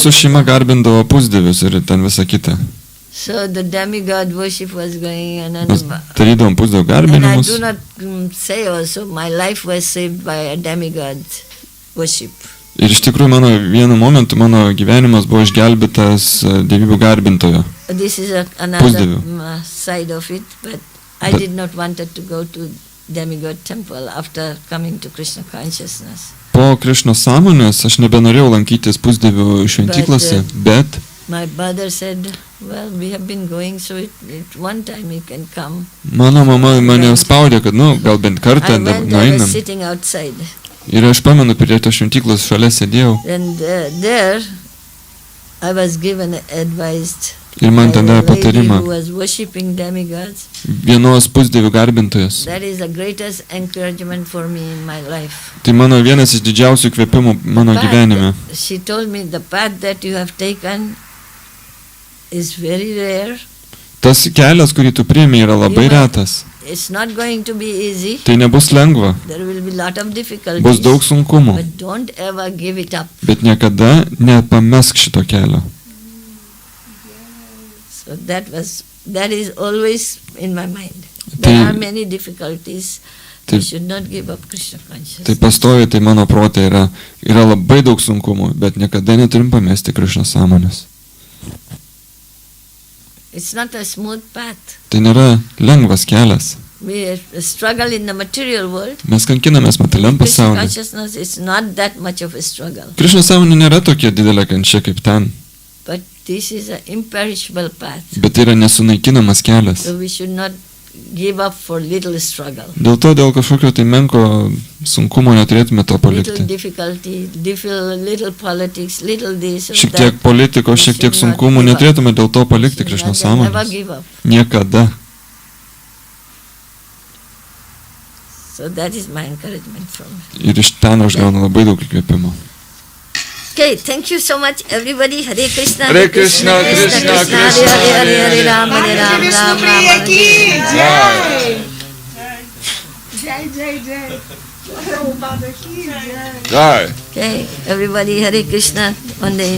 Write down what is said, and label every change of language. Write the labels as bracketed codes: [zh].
[lt] Mūsų šeima garbindavo pusdievius ir ten visą kitą. [en] So the demigod worship was going on. [lt] Mes darydavom pusdievių garbinimus. [en] And I do not say also, my life was saved by a demigod worship. [lt] Ir iš tikrųjų vienu momentu mano gyvenimas buvo išgelbėtas dievybių garbintojo. [en] This is another side of it, but I did not wanted to go to demigod temple after coming to Krishna consciousness. [lt] Po Krishnos sąmonės aš nebenorėjau lankytis pusdievių šventyklose, bet [en] my mother said, well, we have been going, so one time you can come. [lt] Mano mama mane spaudė, kad gal bent kartą nueinam. [en] I was sitting outside. [lt] Ir aš pamenu, prie tos šventyklos šalia sėdėjau. [en] And there I was given advised [lt] ir man tada patarimą. [en] Who was worshiping demigods. [lt] Vienos pusdievių garbintojas. [en] That is the greatest encouragement for me in my life. [lt] Tai mano vienas iš didžiausių kvėpimų mano gyvenime. [en] She told me the path that you have taken is very rare. [lt] Tas kelias, kurį tu priėmei, yra labai retas. [en] It's not going to be easy. [lt] Tai nebus lengva. [en] There will be lot of difficulties. [lt] Bus daug sunkumų. [en] But don't ever give it up. [lt] Bet niekada nepamesk šito kelio. [en] So that is always in my mind. There are many difficulties. You should not give up Krishna consciousness. [lt] Tai pastovi, tai mano prote yra labai daug sunkumų, bet niekada neturim pamesti Krishna sąmonės. [en] It's not a smooth path. [lt] Tai nėra lengvas kelias. [en] We struggle in the material world. [lt] Mes kankinamės materialiam pasaulyje. [en] Krishna consciousness is not that much of a struggle. [lt] Krishna sąmonė nėra tokia didelė kančia kaip ten. [en] But this is an imperishable path. [lt] Bet tai yra nesunaikinamas kelias. [en] So we should not give up for little struggle. [lt] Dėl to dėl kažkokio tai menko sunkumo neturėtume to [en] Little [lt] palikti. [en] difficulty, little politics, little this or [lt] Šiek [en] that. [lt] tiek politikos, šiek tiek [en] should not [lt] sunkumų [en] give up. [lt] neturėtume dėl to palikti Krišnos [en] Never [lt] sąmonės. [en] give up. [lt] Niekada. [en] So that is my encouragement from me. [lt] Ir iš ten aš gaunu labai daug įkvėpimo. [en] Okay, thank you so much everybody. Hare Krishna. [sa] Hare Krishna, Krishna, Krishna, Hare Hare Ram, Hare Ram, Višnu Ram, Prija Ram. ki Jai. jai. Jai, jai. Prabhupada ki jai. Jai. [en] Okay, everybody, Hare Krishna on the